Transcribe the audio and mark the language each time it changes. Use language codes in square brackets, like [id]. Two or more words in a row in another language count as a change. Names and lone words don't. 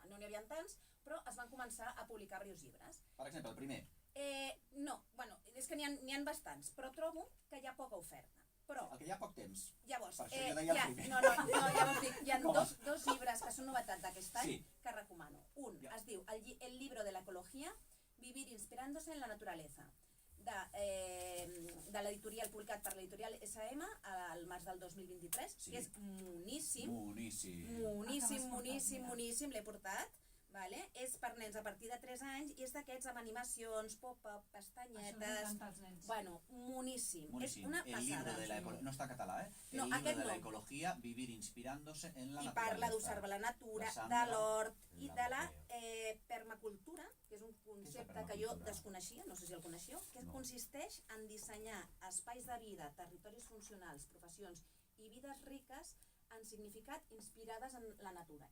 [ca] No n'hi havia tants, però es van començar a publicar diversos llibres. Per exemple, el primer. No, és que n'hi ha bastants, però trobo que hi ha poca oferta. Però, el que hi ha poc temps. Llavors, per això jo deia el primer. Llavors dic, hi ha dos llibres que són novetats d'aquest any que recomano. Un es diu El libro de la ecología, vivir inspirándose en la naturaleza, de l'editorial publicat per l'editorial SM al març del 2023, que és moníssim, l'he portat. És per nens a partir de 3 anys i és d'aquests amb animacions, pop-up, pestanyetes... Moníssim. És una passada. No està en català, El libro de la ecología, vivir inspirándose en la naturaleza. I parla d'observar la natura, de l'hort i de la permacultura, que és un concepte que jo desconeixia, no sé si el coneixeu, que consisteix en dissenyar espais de vida, territoris funcionals, professions i vides riques en significat inspirades en la natura.